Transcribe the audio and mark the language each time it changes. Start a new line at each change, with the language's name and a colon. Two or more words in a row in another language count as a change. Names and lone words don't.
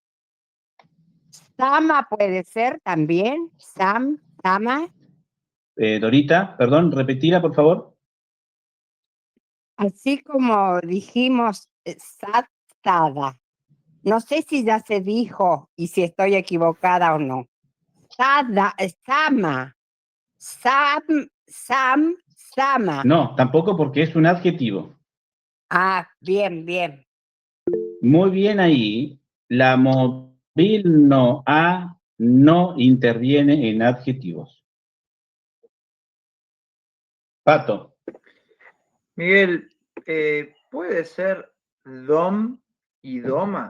Spanish: Sama puede ser también. Sama. Dorita, perdón, repetila, por favor. Así como dijimos Sada. No sé si ya se dijo y si estoy equivocada o no. Sada, Sama. Sama. No, tampoco porque es un adjetivo. Ah, bien. Muy bien ahí. La móvil no A no interviene en adjetivos. Pato. Miguel, ¿puede ser dom y doma?